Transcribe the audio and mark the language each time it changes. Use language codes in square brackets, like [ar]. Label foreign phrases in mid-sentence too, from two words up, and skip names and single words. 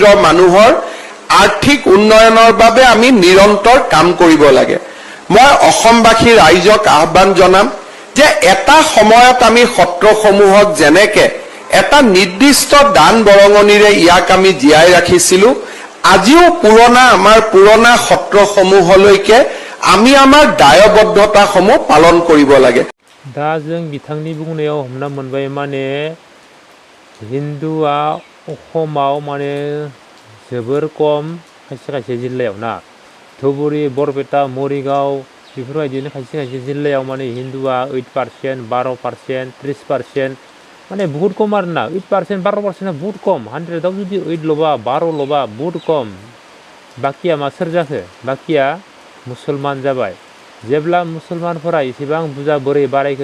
[as] মানুহৰ আৰ্থিক উন্নয়নৰ বাবে আমি নিৰন্তৰ কাম কৰিব লাগে মই অসমবাসী ৰাইজক আহ্বান জনাম যে এটা সময়ত আমি সত্ৰসমূহক যেনেকে এটা নিৰ্দিষ্ট দান বৰঙণিৰে ইয়াক আমি জীয়াই ৰাখিছিলো আজিও আমাৰ পুৰণা সত্ৰসমূহলৈকে আমি আমাৰ দায়বদ্ধতাসমূহ পালন কৰিব লাগে [brx] दा जों बिथांनि बुंनायाव हमना मोनबाय माने हिन्दुआ अखमाव माने जोबोर खम खायसे खायसे जिल्लायाव ना धुबुरी बरपेटा मरिगाव बेफोरबायदिनो खायसे खायसे जिल्लायाव माने हिन्दुआ 8% 12% 30% माने [hi] बहुत कम [brx] आरो ना 8% 12% [hi] बहुत कम [brx] 100आव जुदि 8 लबा 12 लबा [hi] बहुत कम [brx] बाकिया मा सोर जाखो बाकिया मुसलमान जाबाय जेब्ला मुसलमानफोरा एसेबां बुरजा बोरै बारायखो